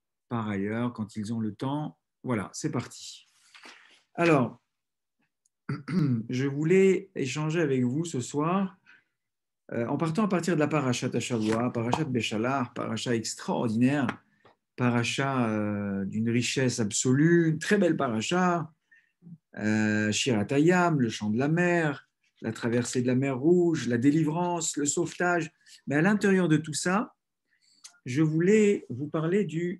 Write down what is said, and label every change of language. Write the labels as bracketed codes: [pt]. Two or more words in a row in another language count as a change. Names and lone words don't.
[fr] par ailleurs quand ils ont le temps. Voilà, c'est parti. Alors, je voulais échanger avec vous ce soir en partant à partir de la [he] פרשת השבוע, [fr] parashat Béchalar, parashat extraordinaire, parashat d'une richesse absolue, une très belle parashat, [he] שירת הים, [fr] le chant de la mer, la traversée de la mer Rouge, la délivrance, le sauvetage. Mais à l'intérieur de tout ça, je voulais vous parler du...